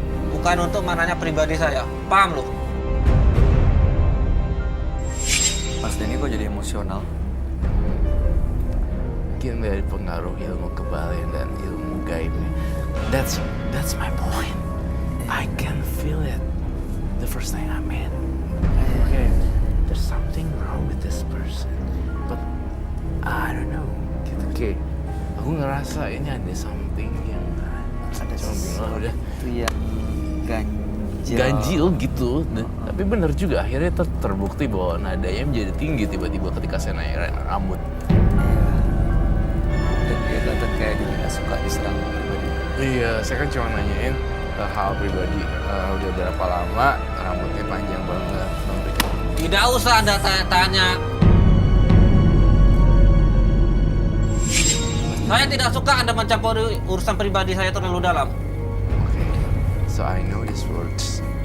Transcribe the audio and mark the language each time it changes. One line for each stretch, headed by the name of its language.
Indonesian: Bukan untuk menanya pribadi saya. Paham lu? Mas Denny kok jadi emosional? mungkin dari pengaruh ilmu kebalnya dan ilmu gaibnya.
English: That's my point. I can feel it the first time I met. Okay, there's something wrong with this person, but I don't know.
Indonesian: Gitu. Oke, aku ngerasa ini ada something yang Ada cuma bilang udah itu yang ganjil gitu. Tapi bener juga akhirnya terbukti bahwa nadanya menjadi tinggi tiba-tiba ketika saya naik rambut. Dan dia kelihatan kayak dia nggak suka diserang pribadi. Iya, saya kan cuma nanyain hal pribadi. Udah berapa lama rambutnya panjang banget. Tidak usah Anda tanya-tanya. Saya tidak suka Anda mencampuri urusan pribadi saya terlalu dalam.
English: Okay, so I know these words.